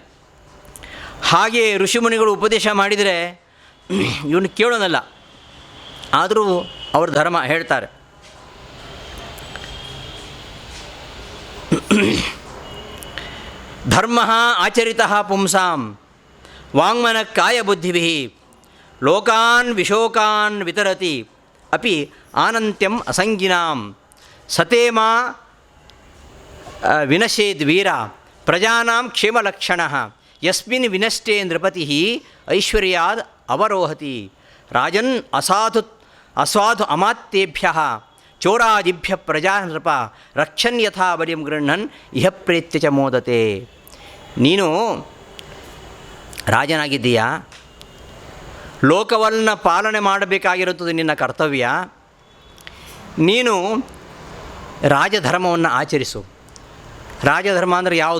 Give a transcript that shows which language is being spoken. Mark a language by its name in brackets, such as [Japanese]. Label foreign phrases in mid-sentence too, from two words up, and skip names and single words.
[Kannada] ಹಾಗೆ ಋಷಿಮುನಿಗಳು ಉಪದೇಶ ಮಾಡಿದರೆ ಇವನು ಕೇಳೋನಲ್ಲ, ಆದರೂ ಅವ್ರ ಧರ್ಮ ಹೇಳ್ತಾರೆ. [Sanskrit] ಧರ್ಮ ಆಚರಿತ ಪುಂಸಾಂ ವಾಂಗ್ಮನ ಕಾಯ ಬುದ್ಧಿಭಿ ಲೋಕಾನ್ ವಿಶೋಕಾನ್ ವಿತರತಿ ಅಪಿ ಆನಂತ್ಯಂ ಅಸಂಗಿನಾಂ ಸತೇಮ ವಿನಶೇದ್ ವೀರ ಪ್ರಜಾನಾಂ ಕ್ಷೇಮಲಕ್ಷಣ ಯಸ್ಮಿನ್ ವಿನಷ್ಟೇ ನೃಪತಿ ಐಶ್ವರ್ಯಾದ್ ಅವರೋಹತಿ ರಾಜನ್ ಅಸಾಧು ಅಮಾತ್ಯೇಭ್ಯ ಚೋರಾದಿಭ್ಯ ಪ್ರಜಾ ನೃಪ ರಕ್ಷನ್ ಯಥಾ ಬಲಿಂ ಗೃಹ್ಣನ್ ಇಹ ಪ್ರೇತ್ಯ ಚ ಮೋದತೆ. [Kannada] ನೀನು ರಾಜನಾಗಿದ್ದೀಯಾ, ಲೋಕವನ್ನು ಪಾಲನೆ ಮಾಡಬೇಕಾಗಿರುತ್ತದೆ ನಿನ್ನ ಕರ್ತವ್ಯ. ನೀನು ರಾಜಧರ್ಮವನ್ನು ಆಚರಿಸು. ರಾಜಧರ್ಮ ಅಂದರೆ ಯಾವುದು?